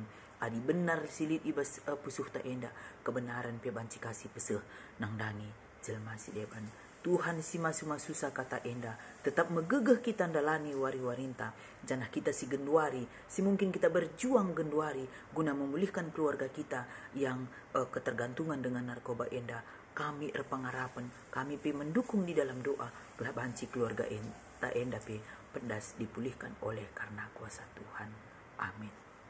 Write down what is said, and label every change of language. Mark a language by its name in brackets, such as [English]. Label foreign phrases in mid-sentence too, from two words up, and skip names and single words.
[Batak Karo] Adi benar silit ibas pusuh ta enda, kebenaran pe banci kasih peseh nang dangi jelma si deban. Tuhan si masu-masusa kata enda tetap megegeh kita ndalani wari-warinta. Janah kita si genduari, si [Indonesian] mungkin kita berjuang genduari guna memulihkan keluarga kita yang ketergantungan dengan narkoba enda. [Batak Karo] Kami erpangarapan, [Indonesian] kami pe mendukung di dalam doa [Batak Karo] belah banci keluarga enda pe pedas [Indonesian] dipulihkan oleh karena kuasa Tuhan. Amin.